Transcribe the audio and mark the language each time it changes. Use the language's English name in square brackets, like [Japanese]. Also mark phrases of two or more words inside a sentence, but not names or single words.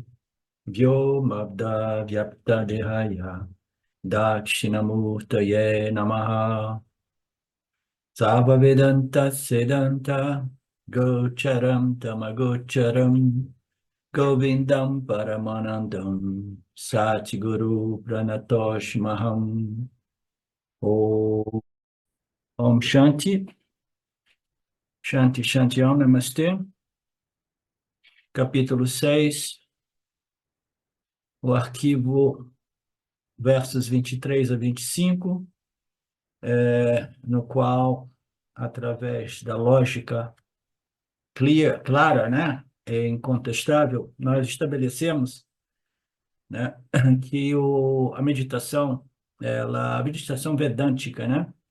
[Sanskrit] Vyomabda Vyapta Dehaya Dakshinamurtaye Namaha Sava Vedanta Sedanta Gocharam Tamagocharam Govindam Paramanandam Satguru Pranatosh Maham Om Shanti Shanti Shanti Om Namastê. [Portuguese] Capítulo 6, o arquivo versos 23 a 25, no qual, através da lógica clara, né, incontestável, nós estabelecemos, né, que a meditação, a meditação vedântica, né,